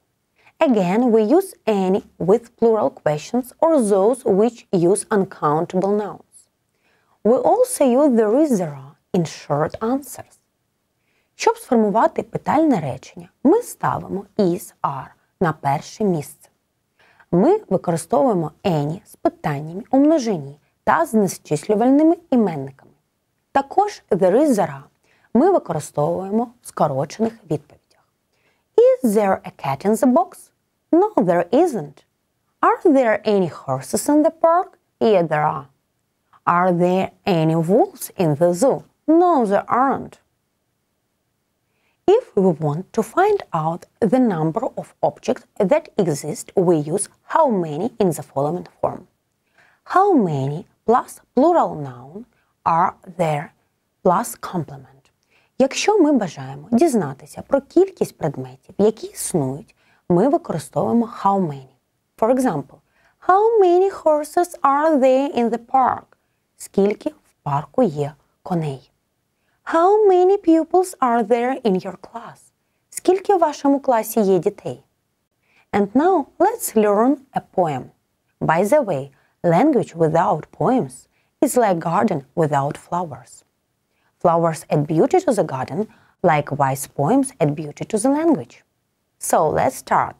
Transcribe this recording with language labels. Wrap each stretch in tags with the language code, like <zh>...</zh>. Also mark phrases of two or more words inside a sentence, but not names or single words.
<en>Again, we use any with plural questions or those which use uncountable nouns. We also use there is, there are in short answers.</en> <uk>Щоб сформувати питальне речення, ми ставимо</uk> <en>is, are</en> <uk>на перше місце. Ми використовуємо any з питаннями у множині та з незчислювальними іменниками. Також</uk> <en>there is, there are</en> <uk>ми використовуємо в скорочених відповідях.</uk> <en>Is there a cat in the box? No, there isn't. Are there any horses in the park? Yeah, there are. Are there any wolves in the zoo? No, there aren't. If we want to find out the number of objects that exist, we use how many in the following form. How many plus plural noun are there plus complement.</en> <uk>Якщо ми бажаємо дізнатися про кількість предметів, які існують, ми використовуємо</uk> <en>how many. For example, how many horses are there in the park?</en> <uk>Скільки в парку є коней?</uk> <en>How many pupils are there in your class?</en> <uk>Скільки в вашому класі є дітей?</uk> <en>And now let's learn a poem. By the way, language without poems is like garden without flowers. Flowers add beauty to the garden, likewise poems add beauty to the language. So let's start.</en>